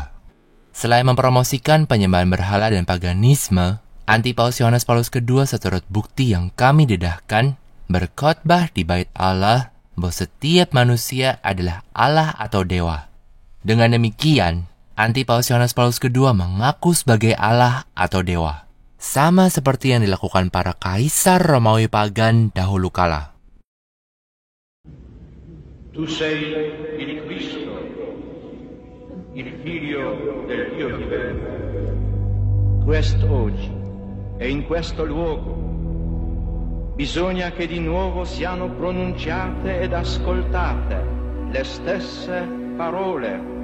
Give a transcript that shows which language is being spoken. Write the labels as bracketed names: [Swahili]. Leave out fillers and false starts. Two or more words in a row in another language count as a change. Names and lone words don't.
[Indonesian] Selain mempromosikan penyembahan berhala dan paganisme, anti-Paus Yohanes Paulus II seturut bukti yang kami dedahkan berkhotbah di Bait Allah bahwa setiap manusia adalah Allah atau dewa. Dengan demikian, anti-Paus Yohanes Paulus II mengaku sebagai Allah atau dewa. Sama seperti yang dilakukan para kaisar Romawi pagan dahulu kala. [Italian] Tu sei il Cristo, il Figlio del Dio vivente. Quest'oggi e in questo luogo bisogna che di nuovo siano pronunciate ed ascoltate le stesse parole.